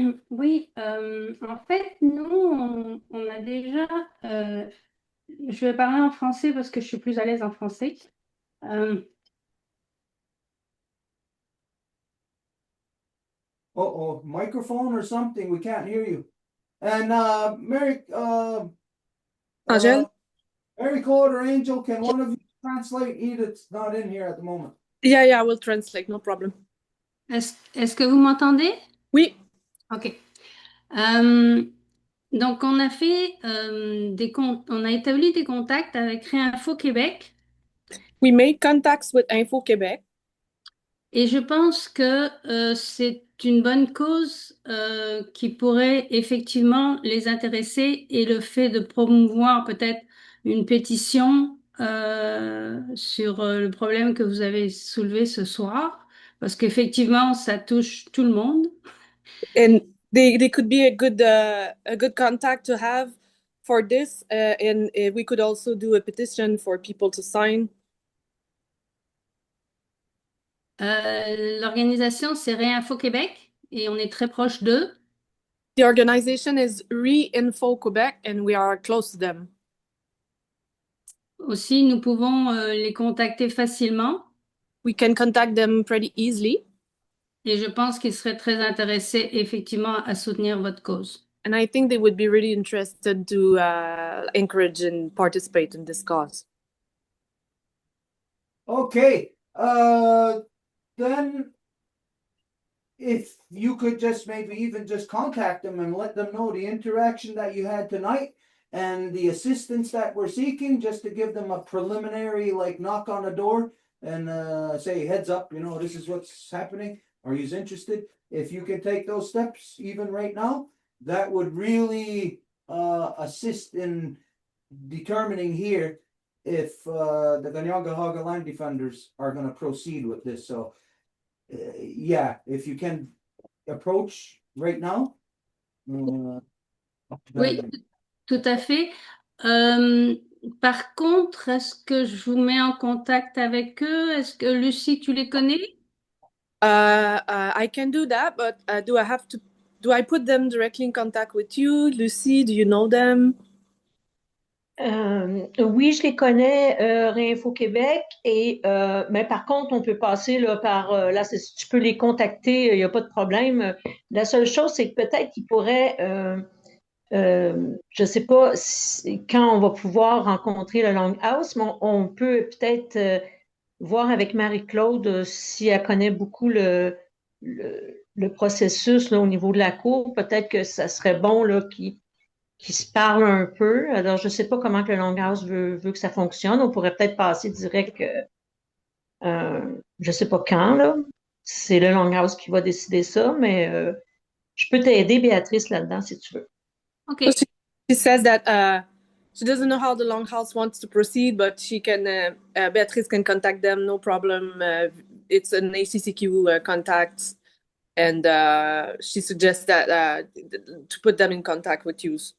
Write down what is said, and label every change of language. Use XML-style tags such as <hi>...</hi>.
<fr>Oui, en fait, nous, on a déjà, je vais parler en français parce que je suis plus à l'aise en français.</fr> <en>Uh-oh, microphone or something, we can't hear you. And Angel? Mary Claude or Angel, can one of you translate? Edith's not in here at the moment. Yeah, I will translate, no problem.</en> <fr>Est-ce que vous m'entendez? Oui. Ok. Donc, on a fait on a établi des contacts avec Réinfo Québec.</fr> <en>We made contacts with Info Québec.</en> <fr>Et je pense que c'est une bonne cause qui pourrait effectivement les intéresser, et le fait de promouvoir peut-être une pétition sur le problème que vous avez soulevé ce soir, parce qu'effectivement, ça touche tout le monde.</fr> <en>And they could be a good contact to have for this, and we could also do a petition for people to sign.</en> <fr>L'organisation, c'est Réinfo Québec, et on est très proche d'eux.</fr> <en>The organization is Re-Info Quebec, and we are close to them.</en> <fr>Aussi, nous pouvons les contacter facilement</fr> <en>We can contact them pretty easily,</en> <fr>et je pense qu'ils seraient très intéressés effectivement à soutenir votre cause.</fr> <en>and I think they would be really interested to encourage and participate in this cause. Okay, then if you could just maybe even just contact them and let them know the interaction that you had tonight and the assistance that we're seeking, just to give them a preliminary like knock on the door and say heads up, you know, this is what's happening. Are you interested? If you can take those steps even right now, that would really assist in determining here if the Ganyangahaga land defenders are going to proceed with this. So yeah, if you can approach right now.</en> <fr>Oui,</fr> <en>then-</en> <fr>tout à fait. Par contre, est-ce que je vous mets en contact avec eux? Est-ce que Lucie, tu les connais?</fr> <en>I can do that, but do I put them directly in contact with you? Lucie, do you know them?</en> <fr>Oui, je les connais, Réinfo Québec, mais par contre, on peut passer là, là, tu peux les contacter, il n'y a pas de problème. La seule chose, c'est que peut-être qu'ils pourraient, je ne sais pas quand on va pouvoir rencontrer le Longhouse, mais on peut peut-être voir avec Marie-Claude si elle connaît beaucoup le processus là, au niveau de la cour. Peut-être que ça serait bon là, qui se parlent un peu. Alors, je ne sais pas comment que le Longhouse veut que ça fonctionne. On pourrait peut-être passer direct, je ne sais pas quand, là. C'est le Longhouse qui va décider ça, mais je peux t'aider, Béatrice, là-dedans, si tu veux. OK.</fr> <en>So she says that she doesn't know how the Longhouse wants to proceed, but she can, Beatrice can contact them, no problem. It's an ACCQ contact, and she suggests that to put them in contact with you.</en>